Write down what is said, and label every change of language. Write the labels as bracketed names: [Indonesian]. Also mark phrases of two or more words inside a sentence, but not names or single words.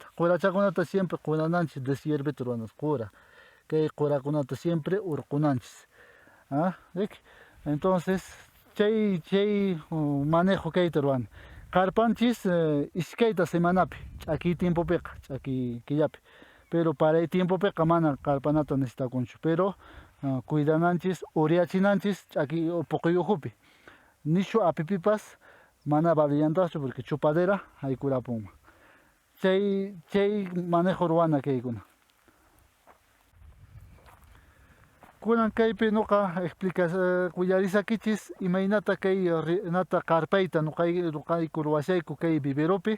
[Quechua] Qurachakunata siempre cuidananchis deshiervete ruwananchis qura. Kay qurakunata siempre urqunanchis. Entonces chay manejo kayta ruwani. Qarpanchis iskayta semanapi ch'aki tiempopiqa ch'aki killapi. [Spanish] Pero para el [Quechua] tiempopiqa mana qarpanata necesitakunchu. Pero cuidananchis uryachinanchis ch'aki puquy uhupi. Nishu apipipas mana valillantaqchu porque chupadera haykurapunman. Chay manejo ruwana kaykuna. Kunan kaypi nuqa willarisakichis imaynata kay nata qarpayta nuqayku ruwashayku kay viveropi.